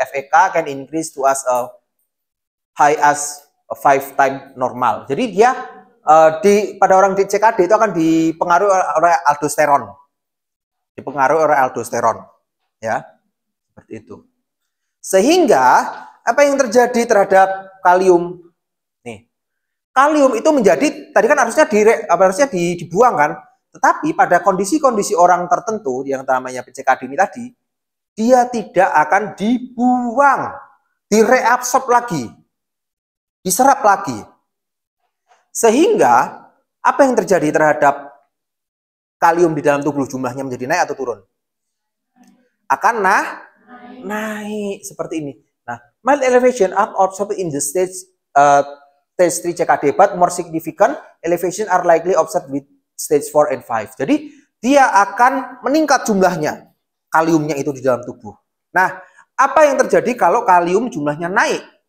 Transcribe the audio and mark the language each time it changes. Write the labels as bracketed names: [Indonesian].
[English] FEK can increase to as high as 5 times normal. [Indonesian] Jadi dia pada orang di CKD itu akan dipengaruhi oleh aldosteron. Dipengaruhi oleh aldosteron, ya. Seperti itu. Sehingga apa yang terjadi terhadap kalium? Nih. Kalium itu menjadi tadi kan harusnya dibuang kan? Tetapi pada kondisi-kondisi orang tertentu yang namanya PCKD ini tadi, dia tidak akan dibuang, direabsorb lagi, diserap lagi. Sehingga apa yang terjadi terhadap kalium di dalam tubuh, jumlahnya menjadi naik atau turun? Akan naik seperti ini. [English] Nah, mild elevation are observed in the stage 3 CKD, but more significant elevation are likely observed with stage 4 and 5. [Indonesian] Jadi dia akan meningkat jumlahnya kaliumnya itu di dalam tubuh. Nah, apa yang terjadi kalau kalium jumlahnya naik?